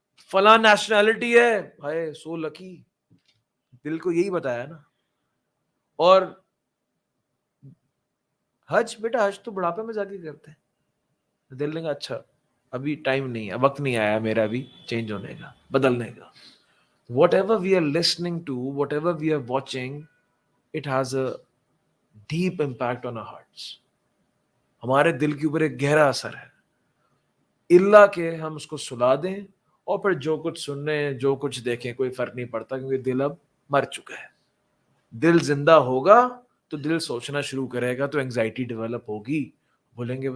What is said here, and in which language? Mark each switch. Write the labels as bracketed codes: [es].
[ur] فلاں نیشنلٹی ہے بھائی [en] so lucky, [ur] دل کو یہی بتایا نا. اور حج, بیٹا حج تو بڑھاپے میں جا کے کرتے ہیں. دل نے کہا اچھا ابھی ٹائم نہیں ہے, وقت نہیں آیا میرا بھی چینج ہونے کا, بدلنے کا. [en] Whatever we are listening to, whatever we are watching, it has a deep impact on our hearts. [ur] ہمارے دل کے اوپر ایک گہرا اثر ہے. اللہ کہ ہم اس کو سلا دیں اور پھر جو کچھ سننے جو کچھ دیکھیں کوئی فرق نہیں پڑتا, کیونکہ دل اب مر چکا ہے. دل زندہ ہوگا تو دل سوچنا شروع کرے گا, تو انگزائٹی ڈیولپ ہوگی, بولیں گے.